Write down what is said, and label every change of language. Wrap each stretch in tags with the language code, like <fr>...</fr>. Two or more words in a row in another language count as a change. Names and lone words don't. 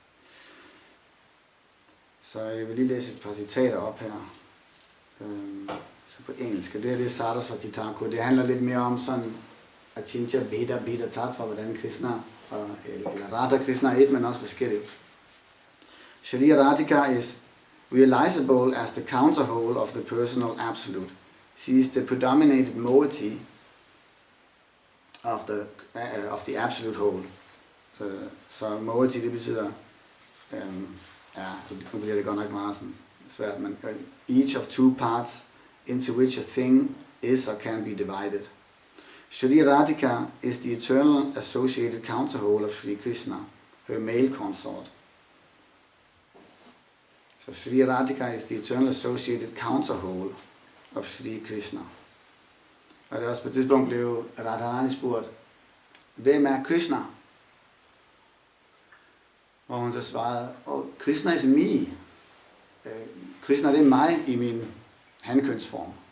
<da>Så jeg vil lige læse et par citater op her. Så på engelsk. Det er Sarasvati Thakur. Det handler lidt mere om sådan</da> <sa>अचिन्त्य भेद तत्त्व,</sa> <da>hvordan Krishna eller Radha Krishna er et, men også forskelligt.</da> <en>Shri Radhika is realizable as the counterwhole of the personal absolute. She is the predominated moiety of the absolute whole.</en> <da>Så moiety, det betyder, nu bliver det godt nok meget sådan svært, men</da> <en>each of 2 parts into which a thing is or can be divided. Shri Radhika is the eternal associated counterwhole of Shri Krishna, her male consort. So Shri Radhika is the eternal associated counterwhole of Shri Krishna.</en> <da>Og det er også på et tidspunkt blev Radharani spurgt, hvem er Krishna? Og hun så svarede,</da> <en>Krishna is me.</en> <da>Krishna, det er mig i min hankønsform.</da>